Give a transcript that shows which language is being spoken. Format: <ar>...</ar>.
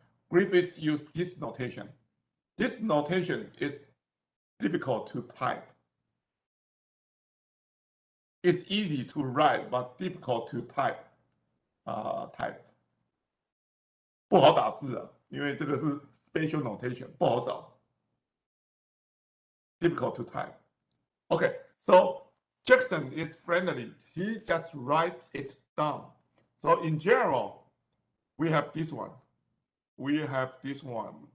<en>Griffiths use this notation. This notation is difficult to type. It's easy to write, but difficult to type.</en> <zh>不好打字啊，因为这个是</zh> <en>spatial notation，</en> <zh>不好找。</zh> <en>Difficult to type. Okay, so Jackson is friendly. He just write it down. So in general, we have this one. We got this one.</en>